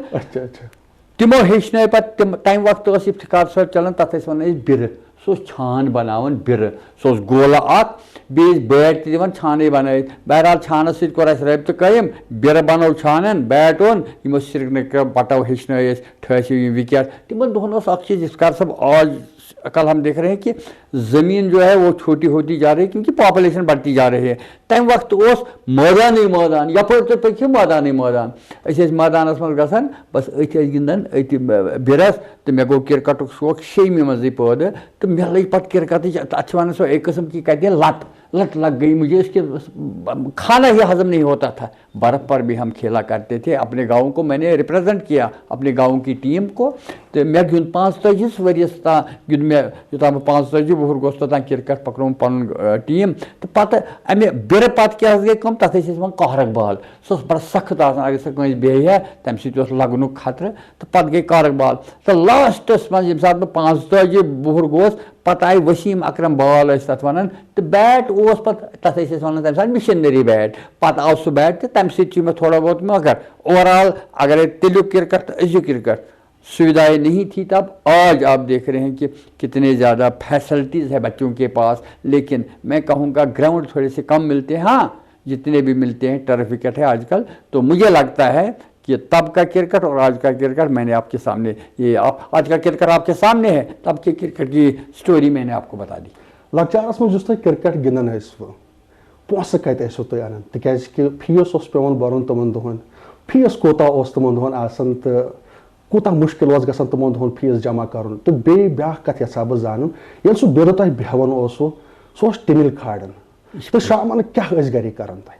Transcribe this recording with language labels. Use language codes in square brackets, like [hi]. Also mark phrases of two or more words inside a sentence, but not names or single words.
[ks] تِمو ہیٚچھنٲے پتہٕ تمہِ وقتہٕ اوس افتخار صٲب چلان, تتھ ٲسۍ ونان أسۍ بِرٕ. سُہ اوس چھان بناوان بِرٕ, سُہ اوس گولہٕ اکھ, بیٚیہِ ٲسۍ بیٹ تہِ دِوان چھانٕے بنٲیِتھ. بہرحال چھانس سۭتۍ کوٚر اَسہِ رٲبطہٕ قٲیِم, بِرٕ بنوو چھانن, بیٹ اوٚن, یِمو سرینگرٕ بٹو ہیٚچھنٲے أسۍ, ٹھٲسِو یِم وِکیٹ. تِمن دۄہن اوس اکھ چیٖز افتخار صٲب, [ur] آج کل ہم دیکھ رہے ہیں کہ زمین جو ہے وہ چھوٹی ہوتی جا رہی ہے کیونکہ پاپولیشن بڑھتی جا رہی ہے. [ks] تمہِ وقتہٕ اوس مٲدانٕے مٲدان, یپٲرۍ تُہۍ پٔکِو مٲدانٕے مٲدان. أسۍ ٲسۍ مٲدانس منٛز گژھان, بس أتھۍ ٲسۍ گِنٛدان أتھۍ بِرس. تہٕ مےٚ گوٚو کرکٹُک شوق 6مہِ منٛزٕے پٲدٕ, تہٕ مےٚ لٔج پتہٕ کرکٹٕچ, تتھ چھِ ونان سۄ [ur] ایک قسم کی کہتے ہیں لت لگ گئی مجھے اس کے, کھانا ہی ہضم نہیں ہوتا تھا. برف پر بھی ہم کھیلا کرتے تھے. اپنے گاؤں کو میں نے ریپرزینٹ کیا, اپنے گاؤں کی ٹیم کو. [ks] تو مے گیُنٛد 45 ؤرِیَس تام گیُنٛد مےٚ یوٚتام بہٕ 45 وُہُر گوٚوُس توٚتام کِرکٹ پَکنووُم پَنُن ٹیٖم تہٕ پَتہٕ اَمہِ بیرٕ پَتہٕ کیٛاہ حظ گٔے کٲم تَتھ ٲسۍ أسۍ وَنان کارک بال سۄ ٲس بَڑٕ سخت آسان اگر سۄ کٲنٛسہِ بیٚہہِ ہا تَمہِ سۭتۍ اوس لَگنُک خطرٕ تہٕ پَتہٕ گٔے کارک بال تہٕ لاسٹَس منٛز ییٚمہِ ساتہٕ بہٕ 45 وُہُر گوٚوُس پَتہٕ آیہِ ؤسیٖم اکرم بال ٲسۍ تَتھ وَنان تہٕ بیٹ اوس پَتہٕ تَتھ ٲسۍ أسۍ وَنان تَمہِ ساتہٕ مِشنٔری بیٹ پَتہٕ آو سُہ بیٹ تہٕ تَمہِ سۭتۍ چھُ مےٚ تھوڑا بہت مگر اوورآل اگرے تیلیُک کِرکٹ تہٕ أزیُک کِرکٹ [ur] سویدھائیں نہیں تھی تب آج آپ دیکھ رہے ہیں کہ کتنے زیادہ فیسلٹیز ہے بچوں کے پاس لیکن میں کہوں گا گراؤنڈ تھوڑے سے کم ملتے ہیں ہاں جتنے بھی ملتے ہیں ٹرف وکٹ ہے آج کل تو مجھے لگتا ہے کہ تب کا کرکٹ اور آج کا کرکٹ میں نے آپ کے سامنے یہ آج کا کرکٹ آپ کے سامنے ہے تب کے کرکٹ کی سٹوری میں نے آپ کو بتا دی [ks] لکچارس منٛز یُس تُہۍ کرکٹ گِنٛدان ٲسوٕ پونٛسہٕ کَتہِ ٲسوٕ تُہۍ اَنان تِکیازِ کہِ فیٖس اوس پیٚوان بَرُن تِمن دۄہن فیٖس کوتاہ اوس تِمن دۄہن آسان تہٕ کوٗتاہ مُشکِل اوس گژھان تِمن دۄہن فیٖس جمع کَرُن تہٕ بیٚیہِ بیٛاکھ کَتھ یَژھا بہٕ زانُن ییٚلہِ سُہ بِرٕ تۄہہِ بیٚہوان اوسوٕ سُہ اوس ٹِمِل کھالان تہٕ شامن کیٛاہ ٲسۍ گرِکۍ کران تۄہہِ